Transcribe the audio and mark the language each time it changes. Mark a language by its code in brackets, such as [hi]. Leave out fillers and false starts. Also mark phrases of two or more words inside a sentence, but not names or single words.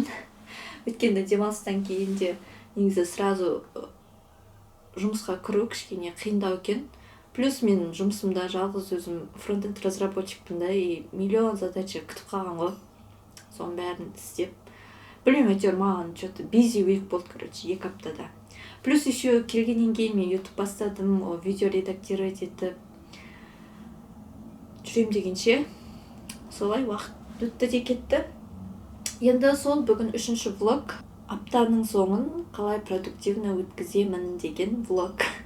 [kk] Өйткені демалыстан кейін де негізі сразу жұмысқа кіру кішкене қиындау екен. Плюс мен жұмысымда жалғыз өзім фронтенд разработчикпін да, [ru] и миллион задача [kk] күтіп қалған ғой. Соның бәрін істеп. Білмеймін, әйтеуір маған что-то [en] busy week [kk] болды, короче, 2 аптада. [ru] Плюс еще [kk] келгеннен кейін мен YouTube бастадым, видео редактировать етіп жүрем дегенше. Солай уақыт өтті де кетті. Енді сол бүгін 3-ші влог. Аптаның соңын қалай продуктивно өткіземін деген влог.